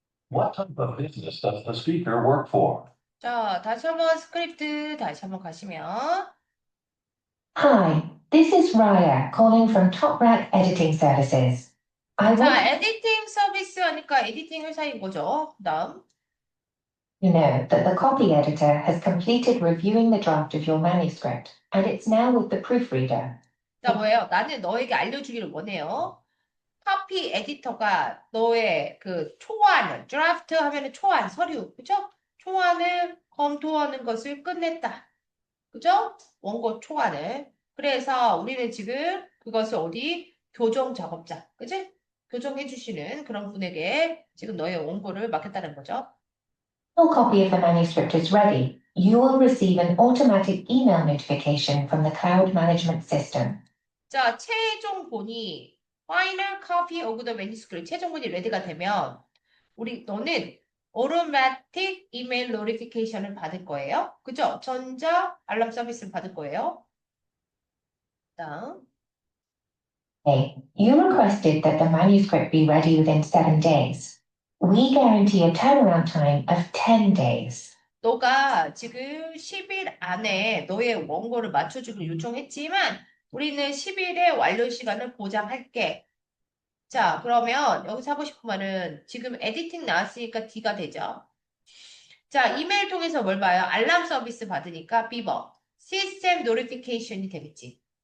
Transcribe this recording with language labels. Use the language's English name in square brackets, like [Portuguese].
[English] What type of business does the speaker work for? [Korean] 자, 다시 한번 스크립트 다시 한번 가시면 [English] Hi, this is Raya calling from Top Rack Editing Services. I [Korean] 자, [English] want [Korean] 에디팅 서비스 하니까 에디팅 회사인 거죠. 그다음 [English] to know that the copy editor has completed reviewing the draft of your manuscript, and it's now with the proofreader. [Korean] 자, 뭐예요? 나는 너에게 알려주기를 원해요. 카피 에디터가 너의 그 초안을 드라프트 하면은 초안 서류 그죠? 초안을 검토하는 것을 끝냈다. 그죠? 원고 초안을. 그래서 우리는 지금 그것을 어디 교정 작업자, 그지? 교정해 주시는 그런 분에게 지금 너의 원고를 맡겼다는 거죠. [English] Your copy of the manuscript is ready. You will receive an automatic email notification from the cloud management system. [Korean] 자, 최종본이 final copy of the manuscript 최종본이 레디가 되면 너는 automatic email notification 을 받을 거예요. 그죠? 전자 알람 서비스를 받을 거예요. 다음. [English] Hey, you requested that the manuscript be ready within 7 days. We guarantee a turnaround time of 10 days. [Korean] 너가 지금 10일 안에 너의 원고를 맞춰주기를 요청했지만 우리는 10일의 완료 시간을 보장할게. 자, 그러면 여기서 하고 싶은 말은 지금 에디팅 나왔으니까 D가 되죠. 자, 이메일 통해서 뭘 봐요? 알람 서비스 받으니까 비버, 시스템 노티피케이션이 되겠지.